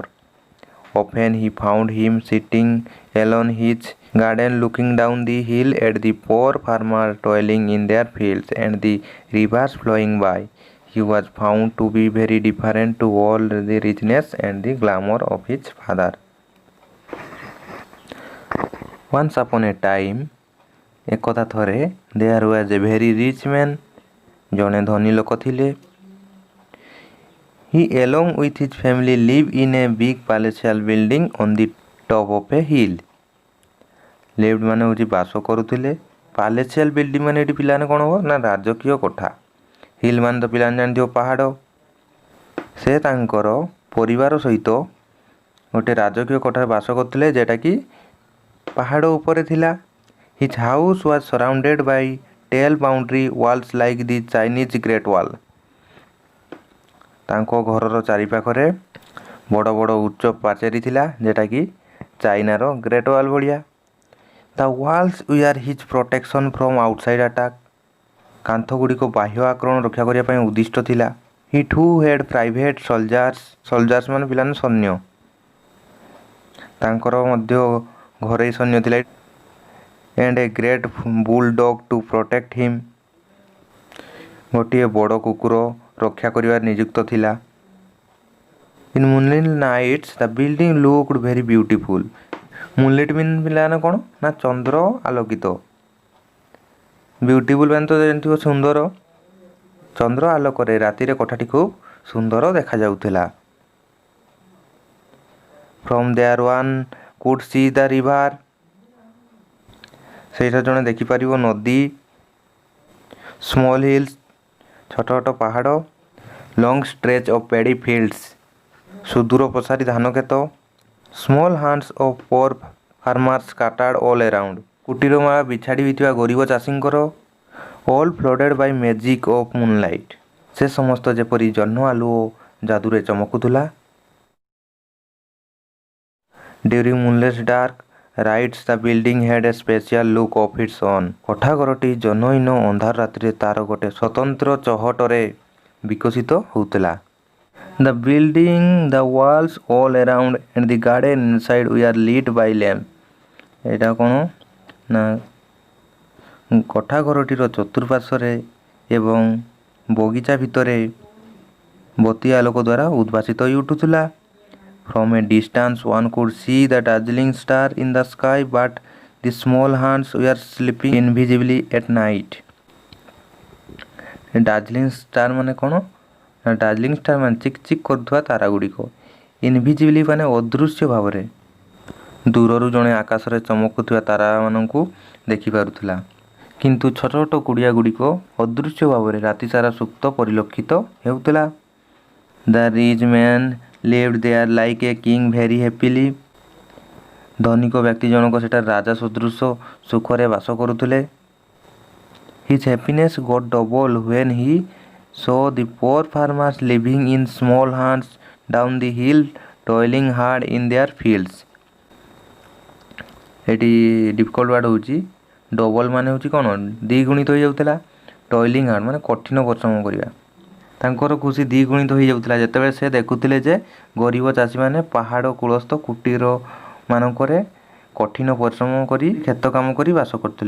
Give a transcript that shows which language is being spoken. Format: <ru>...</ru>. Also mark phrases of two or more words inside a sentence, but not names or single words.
<en>Often he found him sitting alone in his garden looking down the hill at the poor farmers toiling in their fields and the rivers flowing by. He was found to be very different to all the richness and the glamour of his father. Once upon a time,</en> <or>ଏକଦା ଥରେ,</or> <en>there was a very rich man.</en> <or>ଜଣେ ଧନୀ ଲୋକ ଥିଲେ.</or> <en>He, along with his family, lived in a big palatial building on the top of a hill.</en> <or>Lived ମାନେ ହେଉଛି ବାସ କରୁଥିଲେ.</or> <en>Palatial building</en> <or>ମାନେ ଏଠି ପିଲାମାନେ କ'ଣ ହେବ ନା ରାଜକୀୟ କୋଠା. ହିଲ୍ ମାନେ ତ ପିଲାମାନେ ଜାଣିଥିବ ପାହାଡ଼. ସେ ତାଙ୍କର ପରିବାର ସହିତ ଗୋଟେ ରାଜକୀୟ କୋଠାରେ ବାସ କରୁଥିଲେ ଯେଉଁଟାକି ପାହାଡ଼ ଉପରେ ଥିଲା.</or> <en>His house was surrounded by tall boundary walls like the Chinese Great Wall.</en> <or>ତାଙ୍କ ଘରର ଚାରିପାଖରେ ବଡ଼ ବଡ଼ ଉଚ୍ଚ ପାଚେରୀ ଥିଲା ଯେଉଁଟାକି ଚାଇନାର ଗ୍ରେଟ୍ ୱାଲ୍ ଭଳିଆ.</or> <en>The walls were his protection from outside attack.</en> <or>କାନ୍ଥ ଗୁଡ଼ିକ ବାହ୍ୟ ଆକ୍ରମଣ ରକ୍ଷା କରିବା ପାଇଁ ଉଦ୍ଦିଷ୍ଟ ଥିଲା.</or> <en>He too had private soldiers.</en> <or>Soldiers ମାନେ ପିଲାମାନେ ସୈନ୍ୟ. ତାଙ୍କର ମଧ୍ୟ ଘରୋଇ ସୈନ୍ୟ ଥିଲା.</or> <en>And a great bulldog to protect him.</en> <or>ଗୋଟିଏ ବଡ଼ କୁକୁର ରକ୍ଷା କରିବାରେ ନିଯୁକ୍ତ ଥିଲା.</or> <en>In moonlit nights, the building looked very beautiful. Moonlit mean</en> <or>ପିଲାମାନେ କ'ଣ ନା ଚନ୍ଦ୍ର ଆଲୋକିତ. Beautiful ମାନେ ତ ଜାଣିଥିବ ସୁନ୍ଦର. ଚନ୍ଦ୍ର ଆଲୋକରେ ରାତିରେ କୋଠାଟି ଖୁବ୍ ସୁନ୍ଦର ଦେଖାଯାଉଥିଲା.</or> <en>From there one could see the river.</en> <or>ସେଇଟା ଜଣେ ଦେଖିପାରିବ ନଦୀ.</or> <en>Small hills,</en> <or>ଛୋଟ ଛୋଟ ପାହାଡ଼.</or> <en>Long stretch of paddy fields,</en> <or>ସୁଦୂର ପ୍ରସାରୀ ଧାନ କ୍ଷେତ.</or> <en>Small hands of poor farmers scattered all around,</en> <or>କୁଟୀର ମାଳା ବିଛାଡ଼ି ହୋଇଥିବା ଗରିବ ଚାଷୀଙ୍କର.</or> <en>All flooded by magic of moonlight,</en> <or>ସେ ସମସ୍ତ ଯେପରି ଜହ୍ନ ଆଲୁଅ ଯାଦୁରେ ଚମକୁଥିଲା.</or> <en>During moonless dark writes the building had a special look of its own.</en> <or>କୋଠାଘରଟି ଜହ୍ନହୀନ ଅନ୍ଧାର ରାତିରେ ତାର ଗୋଟେ ସ୍ୱତନ୍ତ୍ର ଚହଟରେ ବିକଶିତ ହେଉଥିଲା.</or> <en>The building, the walls all around and the garden inside were lit by lamp.</en> <or>ଏଇଟା କ'ଣ ନା କୋଠାଘରଟିର ଚତୁଃପାର୍ଶ୍ୱରେ ଏବଂ ବଗିଚା ଭିତରେ ବତୀ ଆଲୋକ ଦ୍ୱାରା ଉଦ୍ଭାସିତ ହୋଇ ଉଠୁଥିଲା.</or> <en>From a distance one could see the dazzling star in the sky, but the small hands were sleeping invisibly at night. Dazzling star</en> <or>ମାନେ କ'ଣ?</or> <en>Dazzling star</en> <or>ମାନେ ଚିକ୍ ଚିକ୍ କରୁଥିବା ତାରା ଗୁଡ଼ିକ, ଇନଭିଜିବଲି ମାନେ ଅଦୃଶ୍ୟ ଭାବରେ ଦୂରରୁ ଜଣେ ଆକାଶରେ ଚମକୁଥିବା ତାରାମାନଙ୍କୁ ଦେଖିପାରୁଥିଲା. କିନ୍ତୁ ଛୋଟ ଛୋଟ କୁଡ଼ିଆ ଗୁଡ଼ିକ ଅଦୃଶ୍ୟ ଭାବରେ ରାତିସାରା ସୁପ୍ତ ପରିଲକ୍ଷିତ ହେଉଥିଲା.</or> <en>The rich man lived there like a king very happily.</en> <or>ଧନିକ ବ୍ୟକ୍ତି ଜଣକ ସେଠାରେ ରାଜା ସଦୃଶ ସୁଖରେ ବାସ କରୁଥିଲେ.</or> <en>His happiness got double when he saw the poor farmers living in small huts down the hill, toiling hard in their fields.</en> <or>ଏଠି</or> <en>difficult word</en> <or>ହେଉଛି ଡବଲ୍ ମାନେ ହେଉଛି କ'ଣ ଦ୍ୱିଗୁଣିତ ହୋଇଯାଉଥିଲା.</or> <en>toiling hard</en> <or>ମାନେ କଠିନ ପରିଶ୍ରମ କରିବା. ତାଙ୍କର ଖୁସି ଦ୍ୱିଗୁଣିତ ହୋଇଯାଉଥିଲା ଯେତେବେଳେ ସେ ଦେଖୁଥିଲେ ଯେ ଗରିବ ଚାଷୀମାନେ ପାହାଡ଼ କୂଳସ୍ଥ କୁଟୀର ମାନଙ୍କରେ କଠିନ ପରିଶ୍ରମ କରି କ୍ଷେତ କାମ କରି ବାସ କରୁଥିଲେ.</or>